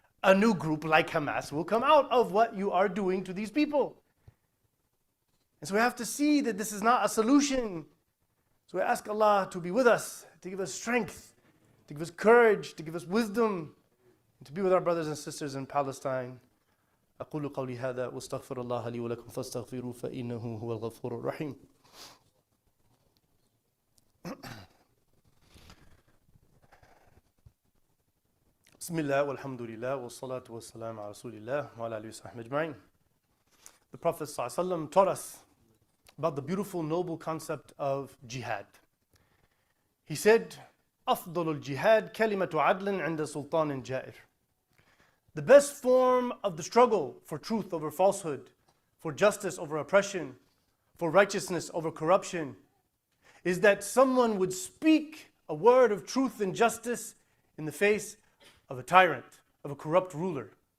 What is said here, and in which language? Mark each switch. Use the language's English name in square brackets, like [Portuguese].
[English] A new group like Hamas will come out of what you are doing to these people. And so we have to see that this is not a solution. So we ask Allah to be with us, to give us strength, to give us courage, to give us wisdom, and to be with our brothers and sisters in Palestine. [Arabic] أقول قولي هذا واستغفر الله لي ولكم فاستغفروه فإنه هو الغفور الرحيم. بسم الله والحمد لله والصلاة والسلام على رسول الله وعلى آله وصحبه أجمعين. [English] The Prophet ﷺ taught us about the beautiful, noble concept of jihad. He said, [Arabic] أفضل الجهاد كلمة عدل عند سلطان جائر. [English] The best form of the struggle for truth over falsehood, for justice over oppression, for righteousness over corruption, is that someone would speak a word of truth and justice in the face of a tyrant, of a corrupt ruler.